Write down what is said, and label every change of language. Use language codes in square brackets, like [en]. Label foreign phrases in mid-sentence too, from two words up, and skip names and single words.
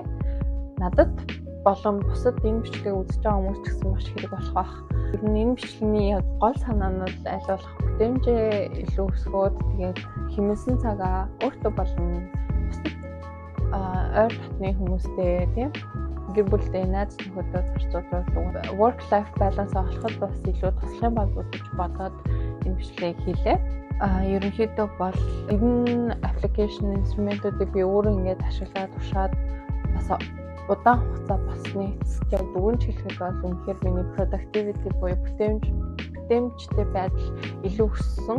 [mn] Надад болон бусад энэ бичлэгийг үзэж байгаа хүмүүс ч гэсэн маш хэрэг болох байх. Ер нь энэ бичлэгийн яг гол санаа нь бол аль болох бүтээмжээ илүү өсгөөд тэгээд хэмнэсэн цагаа өөртөө болон бусад ойр дотны хүмүүстэй тийм гэр бүлтэй найз нөхөдөө зарцуулах [en] work life balance [mn] олоход бас илүү туслах юм бол гэж бодоод энэ бичлэгийг хийлээ. Ерөнхийдөө бол энэ application инструментуудыг би өөрөө ингээд ашиглаад туршаад бас удаан хугацаа болсны эцэст бүгэн хэлэхэд бол үнэхээр миний productivity буюу бүтээмжтэй байдал илүү өссөн.